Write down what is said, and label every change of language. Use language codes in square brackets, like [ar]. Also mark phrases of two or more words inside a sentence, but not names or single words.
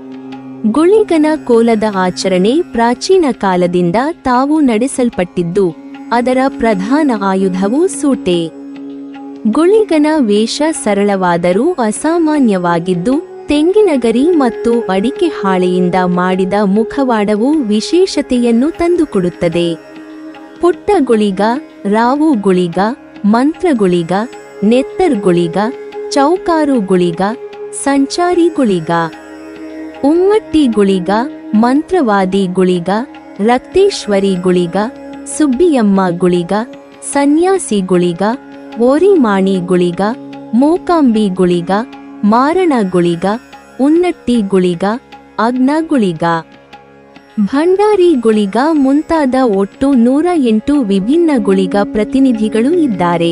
[kn] ಗುಳಿಗನ ಕೋಲದ ಆಚರಣೆ ಪ್ರಾಚೀನ ಕಾಲದಿಂದ ತಾವು ನಡೆಸಲ್ಪಟ್ಟಿದ್ದು, ಅದರ ಪ್ರಧಾನ ಆಯುಧವು ಸೂಟೆ. ಗುಳಿಗನ ವೇಷ ಸರಳವಾದರೂ ಅಸಾಮಾನ್ಯವಾಗಿದ್ದು, ತೆಂಗಿನಗರಿ ಮತ್ತು ಅಡಿಕೆ ಹಾಳೆಯಿಂದ ಮಾಡಿದ ಮುಖವಾಡವು ವಿಶೇಷತೆಯನ್ನು ತಂದುಕೊಡುತ್ತದೆ. ಪುಟ್ಟ ಗುಳಿಗ, ರಾವು ಗುಳಿಗ, ಮಂತ್ರ ಗುಳಿಗ, ನೆತ್ತರ್ ಗುಳಿಗ, ಚೌಕಾರು ಗುಳಿಗ, ಸಂಚಾರಿ ಗುಳಿಗ, ಉಮ್ಮಟ್ಟಿ ಗುಳಿಗ, ಮಂತ್ರವಾದಿ ಗುಳಿಗ, ರಕ್ತೇಶ್ವರಿ ಗುಳಿಗ, ಸುಬ್ಬಿಯಮ್ಮ ಗುಳಿಗ, ಸನ್ಯಾಸಿ ಗುಳಿಗ, ಓರಿಮಾಣಿ ಗುಳಿಗ, ಮೂಕಾಂಬಿ ಗುಳಿಗ, ಮಾರಣ ಗುಳಿಗ, ಉನ್ನಟ್ಟಿ ಗುಳಿಗ, ಅಗ್ನ ಗುಳಿಗ, ಭಂಡಾರಿ ಗುಳಿಗ ಮುಂತಾದ ಒಟ್ಟು 108 ವಿಭಿನ್ನ ಗುಳಿಗ ಪ್ರತಿನಿಧಿಗಳು ಇದ್ದಾರೆ.